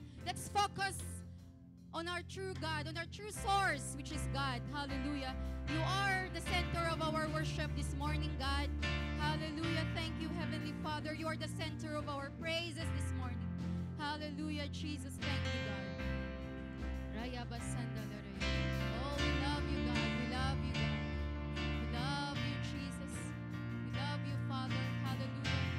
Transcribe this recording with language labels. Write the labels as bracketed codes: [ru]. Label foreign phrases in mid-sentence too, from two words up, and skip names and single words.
[en] Let's focus on our true God, on our true source, which is God. Hallelujah. You are the center of our worship this morning, God. Hallelujah. Thank you, Heavenly Father. You are the center of our praises this morning. Hallelujah, Jesus. Thank you, God. Raya basandala raya. Oh, we love you, God. We love you, God. We love you, Jesus. We love you, Father. Hallelujah.